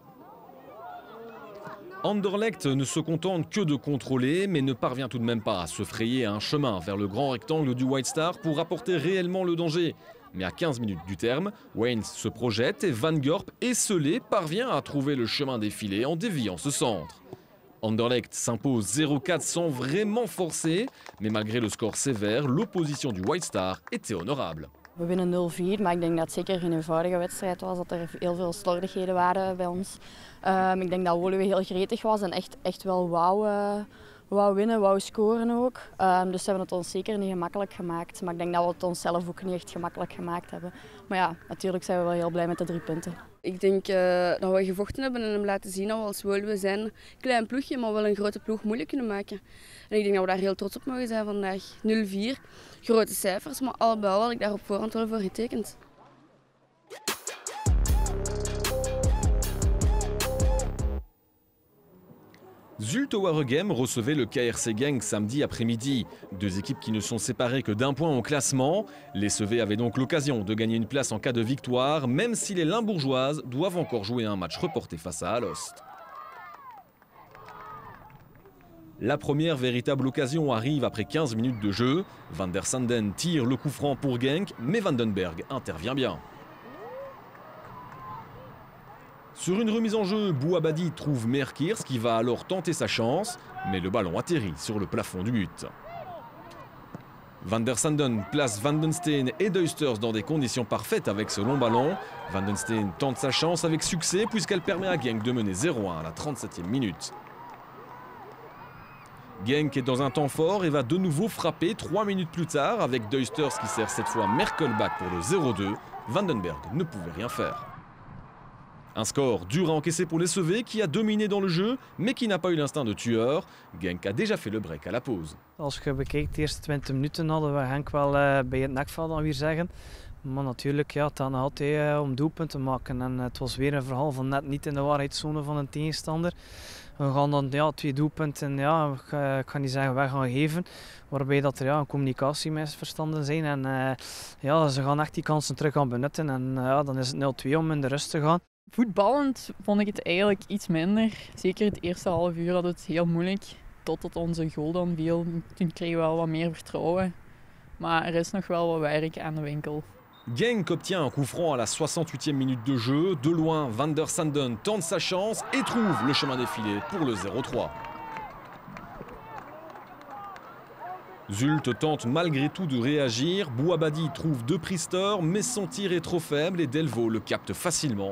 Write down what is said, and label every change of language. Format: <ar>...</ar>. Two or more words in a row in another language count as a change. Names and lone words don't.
<fr>Anderlecht ne se contente que de contrôler, mais ne parvient tout de même pas à se frayer un chemin vers le grand rectangle du White Star pour apporter réellement le danger. Mais à 15 minutes du terme, Waynes se projette et Van Gorp, esselé, parvient à trouver le chemin des filets en déviant ce centre. Anderlecht s'impose 0-4 sans vraiment forcer, mais malgré le score sévère, l'opposition du White Star était honorable.</fr> <nl>We winnen 0-4, maar ik denk dat het zeker geen eenvoudige wedstrijd was, dat er heel veel slordigheden waren bij ons. Ik denk dat Woluwe heel gretig was en echt wel wou winnen, wou scoren ook. Dus ze hebben het ons zeker niet gemakkelijk gemaakt. Maar ik denk dat we het onszelf ook niet echt gemakkelijk gemaakt hebben. Maar ja, natuurlijk zijn we wel heel blij met de 3 punten. Ik denk dat we gevochten hebben en hem laten zien dat we als Woluwe zijn. Een klein ploegje, maar wel een grote ploeg moeilijk kunnen maken. En ik denk dat we daar heel trots op mogen zijn vandaag. 0-4, grote cijfers, maar al bij al had ik daar op voorhand wel voor getekend.</nl> <fr>Zulte Waregem recevait le KRC Genk samedi après-midi. Deux équipes qui ne sont séparées que d'1 point au classement. Les CV avaient donc l'occasion de gagner une place en cas de victoire, même si les Limbourgeoises doivent encore jouer un match reporté face à Alost. La première véritable occasion arrive après 15 minutes de jeu. Van der Sanden tire le coup franc pour Genk, mais Vandenberg intervient bien. Sur une remise en jeu, Bouabadi trouve Merkirs qui va alors tenter sa chance, mais le ballon atterrit sur le plafond du but. Van der Sanden place Van den Steen et Duisters dans des conditions parfaites avec ce long ballon. Van den Steen tente sa chance avec succès puisqu'elle permet à Genk de mener 0-1 à la 37e minute. Genk est dans un temps fort et va de nouveau frapper 3 minutes plus tard avec Duisters qui sert cette fois Merkelbach pour le 0-2. Vandenberg ne pouvait rien faire. Un score dur à encaisser pour les CV qui a dominé dans le jeu, mais qui n'a pas eu l'instinct de tueur. Genk a déjà fait le break à la pause.</fr> <nl>Als je bekijkt, de eerste 20 minuten hadden we Genk wel bij het nekvel dan weer zeggen. Maar natuurlijk, ja, het gaat altijd om doelpunten te maken. En het was weer een verhaal van net niet in de waarheidszone van een tegenstander. We gaan dan 2 doelpunten, ik ga niet zeggen weg gaan geven. Waarbij dat er een communicatiemisverstanden zijn. En ze gaan echt die kansen terug gaan benutten. En dan is het 0-2 om in de rust te gaan. Voetballend vond ik het eigenlijk iets minder. Zeker het eerste half uur hadden we het heel moeilijk. Totdat onze goal dan viel. Toen kregen we wel wat meer vertrouwen. Maar er is nog wel wat werk aan de winkel.</nl> <fr>Genk obtient un coup franc à la 68e minute de jeu. De loin, Van der Sanden tente sa chance et trouve le chemin des filets pour le 0-3. Zulte tente malgré tout de réagir. Bouabadi trouve De Priester, mais son tir est trop faible et Delvaux le capte facilement.</fr>